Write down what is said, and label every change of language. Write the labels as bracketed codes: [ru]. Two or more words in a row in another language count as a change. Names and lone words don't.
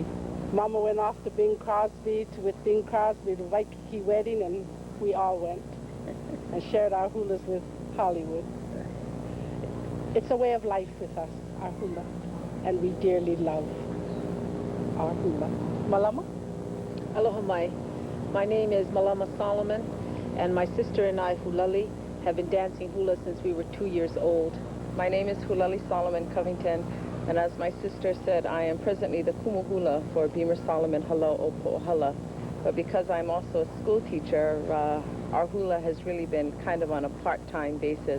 [en] Mama went off to Bing Crosby, with Bing Crosby, the Waikiki wedding, and we all went and shared our hulas with Hollywood. It's a way of life with us, our hula, and we dearly love our hula. Malama? [haw] Aloha mai. [en] My name is Malama Solomon, and my sister and I, Hulali, have been dancing hula since we were 2 years old. My name is Hulali Solomon Covington, and as my sister said, I am presently the [haw] Kumu Hula [en] for Beamer Solomon Halo Opo Hala. But because I'm also a school teacher, our hula has really been kind of on a part-time basis.